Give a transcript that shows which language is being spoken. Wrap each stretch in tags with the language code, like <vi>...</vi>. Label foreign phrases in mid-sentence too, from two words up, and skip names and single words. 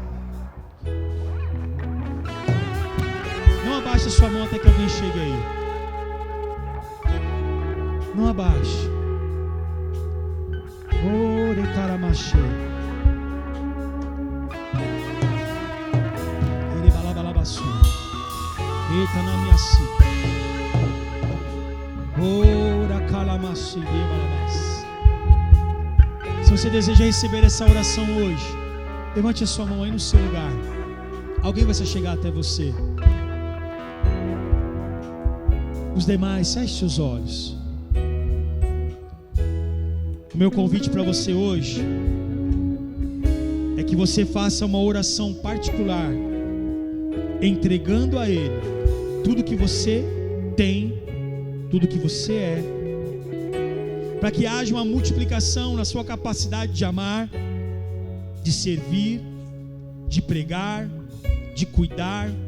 <pt>Não abaixe a sua mão até que alguém chegue aí. Não abaixe. Ore caramache. Ele balabalabaçu. Eita na minha si. Ora calamachi balabas. Se você deseja receber essa oração hoje, levante a sua mão aí no seu lugar. Alguém vai chegar até você. Os demais, feche seus olhos. O meu convite para você hoje é que você faça uma oração particular, entregando a Ele tudo que você tem, tudo que você é, para que haja uma multiplicação na sua capacidade de amar, de servir, de pregar, de cuidar.</pt>